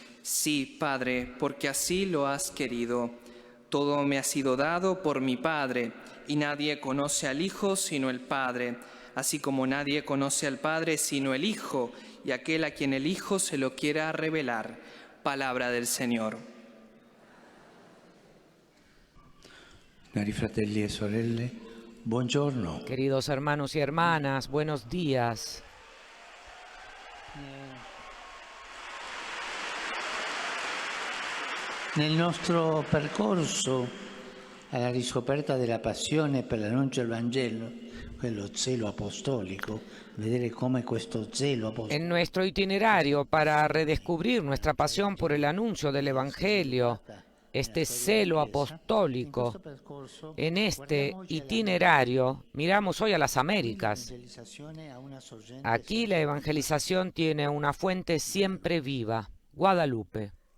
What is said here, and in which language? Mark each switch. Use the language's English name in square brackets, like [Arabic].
[Spanish] Sí, Padre, porque así lo has querido. Todo me ha sido dado por mi Padre, y nadie conoce al Hijo sino el Padre, así como nadie conoce al Padre sino el Hijo, y aquel a quien el Hijo se lo quiera revelar. Palabra del Señor. [Italian] Cari fratelli e sorelle, buongiorno. [Spanish] Queridos hermanos y hermanas, buenos días. [Italian] Nel nostro percorso alla riscoperta della passione per l'annuncio del Vangelo, quello zelo apostolico, vedere come questo zelo apostolico. [Spanish] En nuestro itinerario para redescubrir nuestra pasión por el anuncio del Evangelio, este celo apostólico, en este itinerario miramos hoy a las Américas. Aquí la evangelización tiene una fuente siempre viva, Guadalupe.